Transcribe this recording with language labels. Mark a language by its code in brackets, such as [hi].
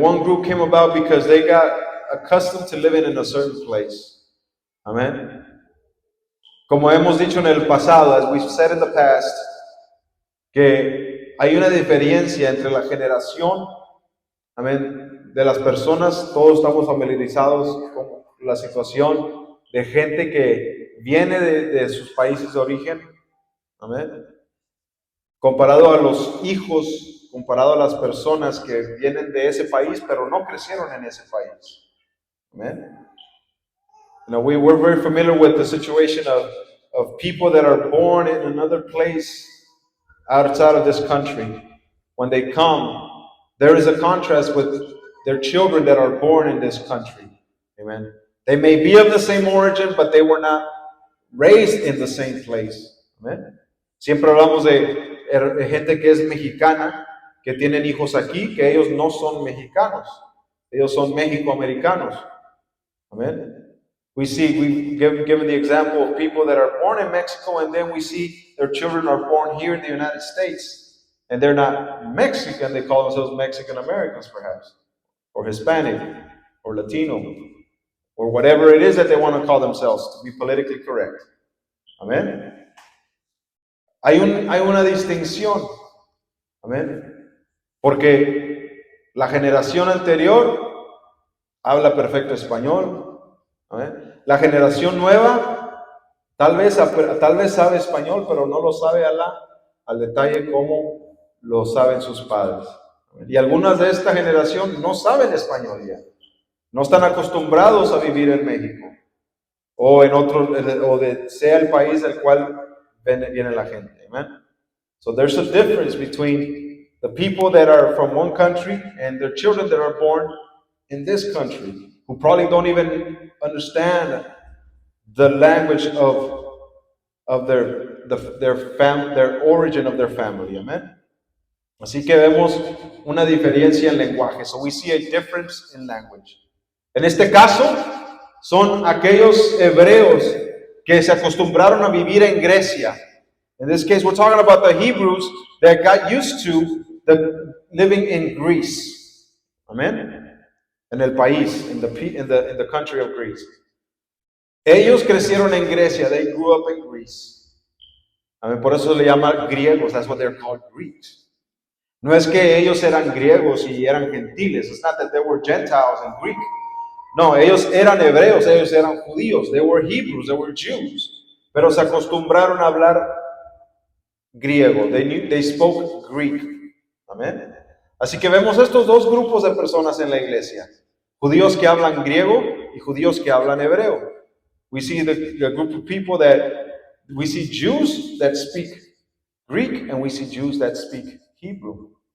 [en] One group came about because they got accustomed to living in a certain place. Amen. [es] Como hemos dicho en el pasado, [en] as we've said in the past, [es] que hay una diferencia entre la generación, amén, de las personas. Todos estamos familiarizados con la situación de gente que viene de sus países de origen, amén, comparado a los hijos, comparado a las personas que vienen de ese país pero no crecieron en ese país. Amén. [en] You know, we're very familiar with the situation of people that are born in another place outside of this country. When they come, there is a contrast with their children that are born in this country. Amen. They may be of the same origin, but they were not raised in the same place. Amen. [es] Siempre hablamos de gente que es mexicana, que tienen hijos aquí, que ellos no son mexicanos. Ellos son mexicoamericanos. Amen. [en] We've given the example of people that are born in Mexico, and then we see their children are born here in the United States. and they're not Mexican, they call themselves Mexican Americans perhaps, or Hispanic, or Latino, or whatever it is that they want to call themselves to be politically correct. [es] Amén. Hay una distinción. Amén. Porque la generación anterior habla perfecto español. Amén. La generación nueva tal vez sabe español, pero no lo sabe al detalle como lo saben sus padres. Y algunas de esta generación no saben español ya. No están acostumbrados a vivir en México o en otro, sea el país del cual viene la gente. Amen. [en] So there's a difference between the people that are from one country and their children that are born in this country, who probably don't even understand the language of their origin of their family. Amen. [es] Así que vemos una diferencia en lenguaje. [en] So we see a difference in language. [es] En este caso, son aquellos hebreos que se acostumbraron a vivir en Grecia. [en] In this case, we're talking about the Hebrews that got used to living in Greece. Amen. [es] En el país, [en] in the country of Greece. [es] Ellos crecieron en Grecia. [en] They grew up in Greece. Amen. [es] Por eso se le llama griegos. [en] That's what they're called, Greeks. [es] No es que ellos eran griegos y eran gentiles. [en] It's not that they were Gentiles and Greek. [es] No, ellos eran hebreos, ellos eran judíos. [en] They were Hebrews, they were Jews. [es] Pero se acostumbraron a hablar griego. [en] They spoke Greek. [es] Amén. Así que vemos estos dos grupos de personas en la iglesia. Judíos que hablan griego y judíos que hablan hebreo. [en] We see the group of people we see Jews that speak Greek and we see Jews that speak Hebrew.